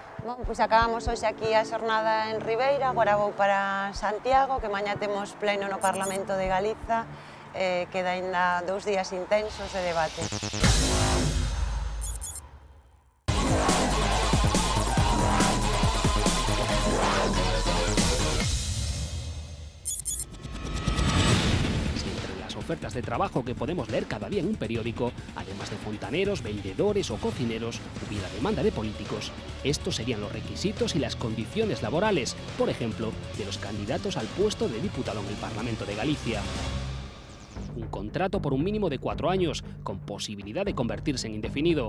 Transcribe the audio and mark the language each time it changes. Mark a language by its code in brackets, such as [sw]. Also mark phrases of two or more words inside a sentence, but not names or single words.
[gl] Bom, pois acabamos hoxe aquí a xornada en Ribeira, agora vou para Santiago, que mañá temos pleno no Parlamento de Galiza, queda ainda 2 días intensos de debate. [es] Ofertas de trabajo que podemos leer cada día en un periódico, además de fontaneros, vendedores o cocineros, hubiera demanda de políticos. Estos serían los requisitos y las condiciones laborales, por ejemplo, de los candidatos al puesto de diputado en el Parlamento de Galicia. Un contrato por un mínimo de 4 años, con posibilidad de convertirse en indefinido.